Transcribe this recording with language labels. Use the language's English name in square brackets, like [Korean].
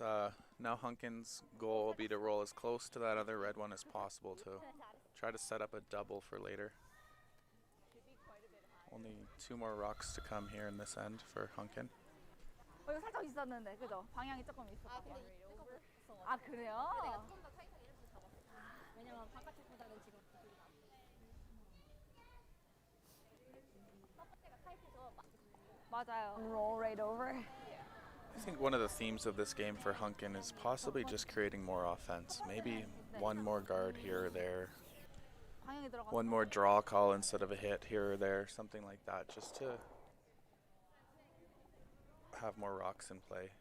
[English] Now Hunkin's goal will be to roll as close to that other red one as possible to try to set up a double for later. Only 2 more rocks to come here in this end for Hunkin. [Korean] 이거 살짝 있었는데, 그죠? 방향이 조금 있었거든요. 아, 그래요? 내가 조금 더 타이트하게 이렇게 잡았어. 왜냐면 바깥쪽보다는 지금 첫 번째가 타이트해서 맞아요. [English] Roll right over. I think one of the themes of this game for Hunkin is possibly just creating more offense. Maybe one more guard here or there. [Korean] 방향이 들어갔어. [English] One more draw call instead of a hit here or there. Something like that, just to have more rocks in play.